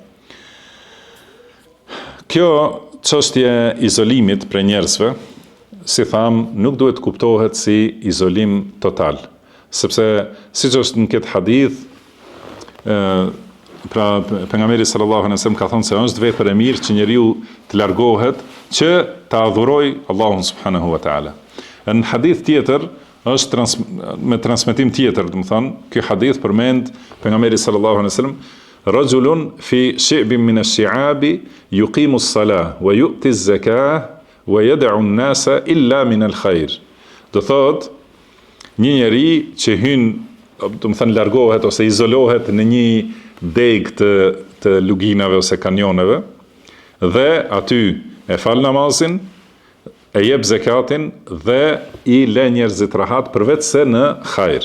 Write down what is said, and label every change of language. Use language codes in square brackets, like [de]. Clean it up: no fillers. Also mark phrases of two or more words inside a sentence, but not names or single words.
[sq] Kjo çështje izolimit prej njerëzve, si tham, nuk duhet kuptohet si izolim total, sepse siç është në këtë hadith, pra pejgamberi [ar] صلى الله عليه وسلم [sq] ka thënë se është vepër e mirë që njeriu të largohet që ta adhurojë Allahun [ar] سبحانه وتعالى. [sq] Në hadith tjetër është me transmetim tjetër, do të thonë, ky hadith përmend pejgamberi [ar] صلى الله عليه وسلم, رجل في شعب من الشعاب يقيم الصلاة ويؤتي الزكاة ويدع الناس إلا من الخير. [sq] Do thot, një njeri që hyn, do të thonë, largohet ose izolohet në një deg të luginave ose kanjoneve dhe aty e fal namazin, e jep zakatin dhe i le njerëzit rahat përveç se në hajr.